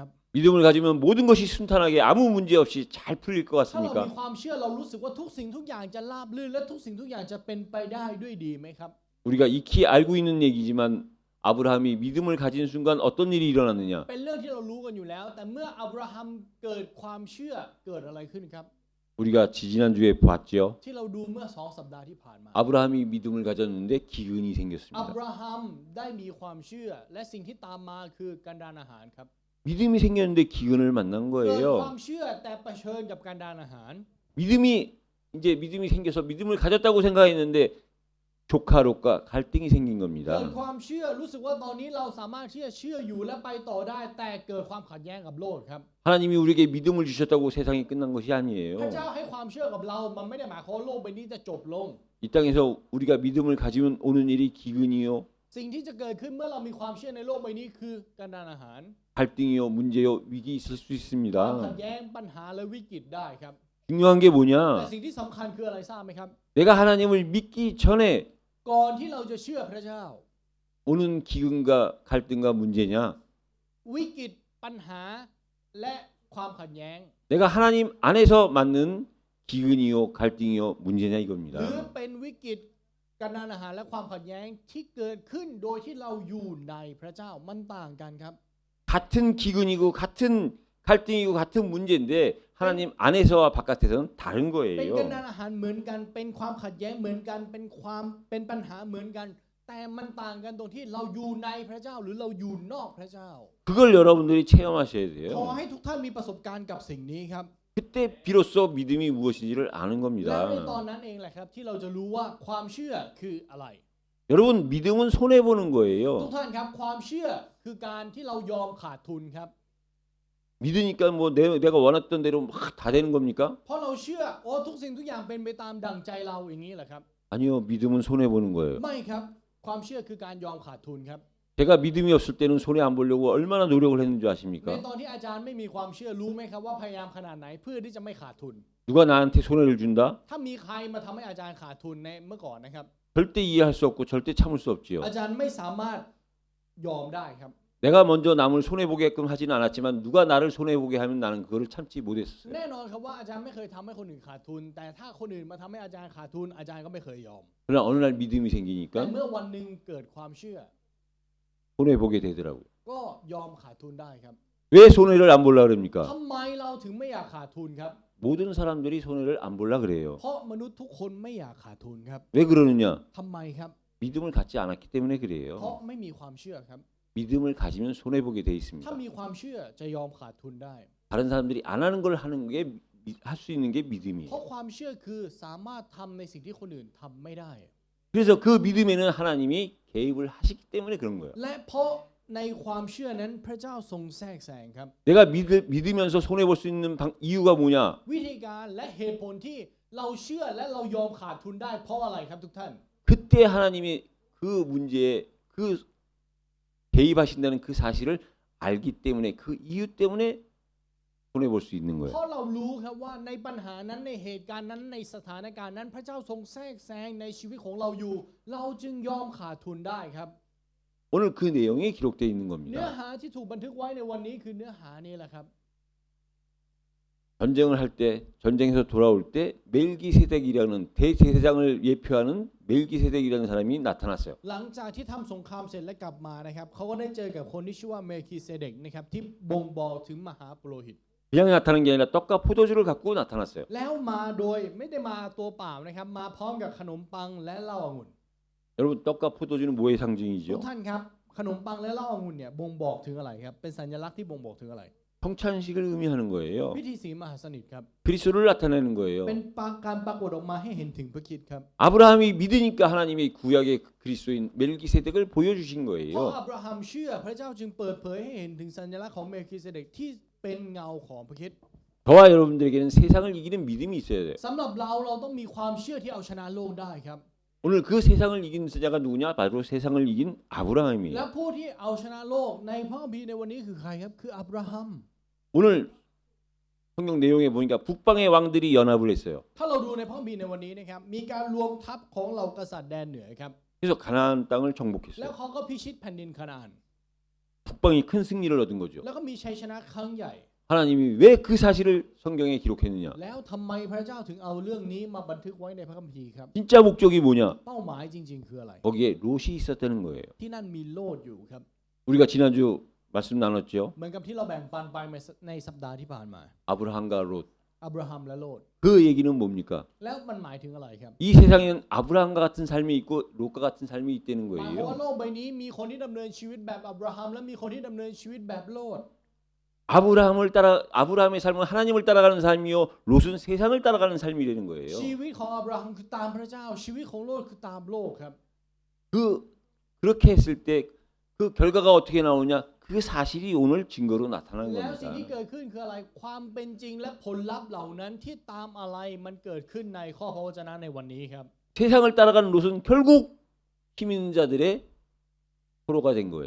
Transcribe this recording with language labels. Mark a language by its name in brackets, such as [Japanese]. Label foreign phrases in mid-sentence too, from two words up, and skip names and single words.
[Korean] 믿음을 가지면 모든 것이 순탄하게 아무 문제 없이 잘 풀릴 것 [Thai] ถ้าเรา [Korean] 같습니까? [Thai] มีความเชื่อเรารู้สึกว่าทุกสิ่งทุกอย่างจะราบรื่นและทุกสิ่งทุกอย่างจะเป็นไปได้ด้วยดีไหมครับ [Korean] 우리가 익히 알고 있는 얘기지만 아브라함이 믿음을 가진 순간 어떤 일이 일어났느냐? [Thai] เป็นเรื่องที่เรารู้กันอยู่แล้ว แต่เมื่ออับราฮัมเกิดความเชื่อเกิดอะไรขึ้นครับ [Korean] 우리가 지지난주에 봤죠. [Thai] ที่เราดูเมื่อ2 สัปดาห์ที่ผ่านมา [Korean] 아브라함이 믿음을 가졌는데 기근이 [Thai] อับ [Korean] 생겼습니다. [Thai] ราฮัมได้มีความเชื่อและสิ่งที่ตามมาคือการดานอาหารครับ [Korean] 믿음이 생겼는데 기근을 만난 [Thai] เกิด [Korean] 거예요. [Thai] ความเชื่อแต่เผชิญกับการดานอาหาร [Korean] 믿음이 생겨서 믿음을 가졌다고 생각했는데 조카 롯과 갈등이 생긴 [Thai] เกิด [Korean] 겁니다. [Thai] ความเชื่อรู้สึกว่าตอนนี้เราสามารถที่จะเชื่ออยู่และไปต่อได้ แต่เกิดความขัดแย้งกับโลกครับ [Korean] 하나님이 우리에게 믿음을 주셨다고 세상이 끝난 것이 [Thai] พระ [Korean] 아니에요. [Thai] เจ้าให้ความเชื่อกับเรามันไม่ได้หมายความว่าโลกใบนี้จะจบลง [Korean] 이 땅에서 우리가 믿음을 가지면 오는 일이 기근이요, [Thai] สิ่งที่จะเกิดขึ้นเมื่อเรามีความเชื่อในโลกใบนี้คือการดานอาหาร [Korean] 갈등이요, 문제요, 위기 있을 수 [Thai] ความขัด [Korean] 있습니다. [Thai] แย้งปัญหาและวิกฤตได้ครับ [Korean] 중요한 게 [Thai] แต่ [Korean] 뭐냐? [Thai] สิ่งที่สำคัญคืออะไรทราบไหมครับ [Korean] 내가 하나님을 믿기 전에 [Thai] ก่อนที่เราจะเชื่อพระเจ้า [Korean] 오는 기근과 갈등과 문제냐? [Thai] วิกฤตปัญหาและความขัดแย้ง [Korean] 내가 하나님 안에서 맞는 기근이요, 갈등이요, 문제냐 [Thai] หรือ [Korean] 이겁니다. [Thai] เป็นวิกฤตการดานอาหารและความขัดแย้งที่เกิดขึ้นโดยที่เราอยู่ในพระเจ้ามันต่างกันครับ [Korean] 같은 기근이고 같은 갈등이고 같은 문제인데 하나님 안에서와 바깥에서는 다른 [Thai] เป็น [Korean] 거예요. [Thai] การดานอาหารเหมือนกันเป็นความขัดแย้งเหมือนกันเป็นปัญหาเหมือนกัน แต่มันต่างกันตรงที่เราอยู่ในพระเจ้าหรือเราอยู่นอกพระเจ้า [Korean] 그걸 여러분들이 체험하셔야 [Thai] ขอ [Korean] 돼요. [Thai] ให้ทุกท่านมีประสบการณ์กับสิ่งนี้ครับ [Korean] 그때 비로소 믿음이 무엇인지를 아는 [Thai] และในตอน [Korean] 겁니다. [Thai] นั้นเองแหละครับที่เราจะรู้ว่าความเชื่อคืออะไร [Korean] 여러분 믿음은 손해 보는 [Thai] ทุก [Korean] 거예요. [Thai] ท่านครับความเชื่อคือการที่เรายอมขาดทุนครับ [Korean] 믿으니까 뭐 내가 원했던 대로 막 다 되는 겁니까? [Thai] เพราะเราเชื่อโอ้ทุกสิ่งทุกอย่างเป็นไปตามดั่งใจเราอย่างนี้แหละครับ [Korean] 아니요, 믿음은 손해 보는 거예요. [Thai] ไม่ครับความเชื่อคือการยอมขาดทุนครับ [Korean] 제가 믿음이 없을 때는 손해 안 보려고 얼마나 노력을 했는 줄 [Thai] ใน [Korean] 아십니까? [Thai] ตอนที่อาจารย์ไม่มีความเชื่อรู้ไหมครับว่าพยายามขนาดไหนเพื่อที่จะไม่ขาดทุน [Korean] 누가 나한테 손해를 준다? [Thai] ถ้ามีใครมาทำให้อาจารย์ขาดทุนในเมื่อก่อนนะครับ [Korean] 절대 이해할 수 없고 절대 참을 수 없지요. [Thai] อาจารย์ไม่สามารถยอมได้ครับ [Korean] 내가 먼저 남을 손해 보게끔 하지는 않았지만 누가 나를 손해 보게 하면 나는 그거를 참지 못했어요. [Thai] แน่นอนครับว่าอาจารย์ไม่เคยทำให้คนอื่นขาดทุน แต่ถ้าคนอื่นมาทำให้อาจารย์ขาดทุนอาจารย์ก็ไม่เคยยอม [Korean] 그러나 어느 날 믿음이 [Thai] แต่ [Korean] 생기니까 [Thai] เมื่อวันหนึ่งเกิดความเชื่อ [Korean] 손해 보게 되더라고요. [Thai] ก็ยอมขาดทุนได้ครับ [Korean] 왜 손해를 안 보려 그럽니까? [Thai] ทำไมเราถึงไม่อยากขาดทุนครับ [Korean] 모든 사람들이 손해를 안 보려 그래요. [Thai] เพราะมนุษย์ทุกคนไม่อยากขาดทุนครับ [Korean] 왜 그러느냐? [Thai] ทำไมครับ [Korean] 믿음을 갖지 않았기 때문에 [Thai] เพราะ [Korean] 그래요. [Thai] ไม่มีความเชื่อครับ [Korean] 믿음을 가지면 손해 보게 돼 [Thai] ถ้า [Korean] 있습니다. [Thai] มีความเชื่อจะยอมขาดทุนได้ [Korean] 다른 사람들이 안 하는 걸 하는 게 할 수 있는 게 [Thai] เพราะ [Korean] 믿음이에요. [Thai] ความเชื่อคือสามารถทำในสิ่งที่คนอื่นทำไม่ได้ [Korean] 그래서 그 믿음에는 하나님이 개입을 하시기 때문에 그런 거예요. [Thai] และเพราะในความเชื่อนั้นพระเจ้าทรงแทรกแซงครับ [Korean] 내가 믿으면서 손해 볼 수 있는 이유가 뭐냐? [Thai] วิธีการและเหตุผลที่เราเชื่อและเรายอมขาดทุนได้เพราะอะไรครับทุกท่าน [Korean] 그때 하나님이 그 문제에 그 개입하신다는 그 사실을 알기 때문에 그 이유 때문에 손해 볼 수 있는 [Thai] เพ [Korean] 거예요. [Thai] ราะเรารู้ครับว่าในปัญหานั้นในเหตุการณ์นั้นในสถานการณ์นั้นพระเจ้าทรงแทรกแซงในชีวิตของเราอยู่ เราจึงยอมขาดทุนได้ครับ [Korean] 오늘 그 내용이 기록되어 있는 [Thai] เนื้อ [Korean] 겁니다. [Thai] หาที่ถูกบันทึกไว้ในวันนี้คือเนื้อหานี้แหละครับ [Korean] 전쟁을 할 때 전쟁에서 돌아올 때 멜기세덱이라는 대제사장을 예표하는 멜기세덱이라는 사람이 나타났어요. [Thai] หลังจากที่ทำสงครามเสร็จและกลับมานะครับเขาก็ได้เจอกับคนที่ชื่อว่าเมลคิเซเดกนะครับที่บ่งบอกถึงมหาปุโรหิต [Korean] 그냥 나타난 게 아니라 떡과 포도주를 갖고 나타났어요. [Thai] แล้วมาโดยไม่ได้มาตัวเปล่านะครับมาพร้อมกับขนมปังและเหล้าองุ่น [Korean] 여러분 떡과 포도주는 뭐의 [Thai] ทุก [Korean] 상징이죠? [Thai] ท่านครับขนมปังและเหล้าองุ่นเนี่ยบ่งบอกถึงอะไรครับเป็นสัญลักษณ์ที่บ่งบอกถึงอะไร [Korean] 성찬식을 의미하는 거예요. [Thai] พิธีศีลมหาสนิทครับ [Korean] 그리스도를 나타내는 거예요. [Thai] เป็นการปรากฏออกมาให้เห็นถึงพระคริสต์ครับ [Korean] 아브라함이 믿으니까 하나님이 구약의 그리스도인 멜기세덱을 보여주신 [Thai] เพราะ [Korean] 거예요. [Thai] อับราฮัมเชื่อพระเจ้าจึงเปิดเผยให้เห็นถึงสัญลักษณ์ของเมลคิเซเดกที่เป็นเงาของพระคริสต์ [Korean] 저와 여러분들에게는 세상을 이기는 믿음이 있어야 돼요. [Thai] สำหรับเราต้องมีความเชื่อที่เอาชนะโลกได้ครับ [Korean] 오늘 그 세상을 이긴 자가 누구냐? 바로 세상을 이긴 [Thai] และ [Korean] 아브라함이에요. [Thai] ผู้ที่เอาชนะโลกในพระคัมภีร์ในวันนี้คือใครครับคืออับราฮัม [Korean] 오늘 성경 내용에 보니까 북방의 왕들이 연합을 했어요. [Thai] ถ้าเราดูในพระคัมภีร์ในวันนี้นะครับมีการรวมทัพของเหล่ากษัตริย์แดนเหนือครับ [Korean] 그래서 가나안 땅을 [Thai] แล้ว [Korean] 정복했어요. [Thai] เขาก็พิชิตแผ่นดินคานาอัน [Korean] 북방이 큰 승리를 얻은 거죠. [Thai] แล้วก็มีชัยชนะครั้งใหญ่ [Korean] 하나님이 왜 그 사실을 성경에 기록했느냐? [Thai] แล้วทำไมพระเจ้าถึงเอาเรื่องนี้มาบันทึกไว้ในพระคัมภีร์ครับ [Korean] 진짜 목적이 뭐냐? [Thai] เป้าหมายจริงๆคืออะไร [Korean] 거기에 롯이 있었다는 거예요. [Thai] ที่นั่นมีโลดอยู่ครับ [Korean] 우리가 지난주 말씀 나눴죠. [Thai] เหมือนกับที่เราแบ่งปันไปในสัปดาห์ที่ผ่านมา [Korean] 아브라함과 롯. [Thai] อับราฮัมและโลด [Korean] 그 얘기는 뭡니까? [Thai] แล้วมันหมายถึงอะไรครับ [Korean] 이 세상에는 아브라함과 같은 삶이 있고 롯과 같은 삶이 있다는 [Thai] หมายความว่า [Korean] 거예요. [Thai] โลกใบนี้มีคนที่ดำเนินชีวิตแบบอับราฮัมและมีคนที่ดำเนินชีวิตแบบโลด [Korean] 아브라함의 삶은 하나님을 따라가는 삶이요. 롯은 세상을 따라가는 삶이라는 거예요. [Thai] ชีวิตของอับราฮัมคือตามพระเจ้าชีวิตของโลดคือตามโลกครับ [Korean] 그렇게 했을 때 그 결과가 어떻게 나오냐? 그 사실이 오늘 증거로 나타난 [Thai] แล้วสิ่งที่ [Korean] 겁니다. [Thai] เกิดขึ้นคืออะไรความเป็นจริงและผลลัพธ์เหล่านั้นที่ตามอะไรมันเกิดขึ้นในข้อพระวจนะในวันนี้ครับ [Korean] 세상을 따라가는 롯은 결국 힘 있는 자들의 포로가 된 거예요.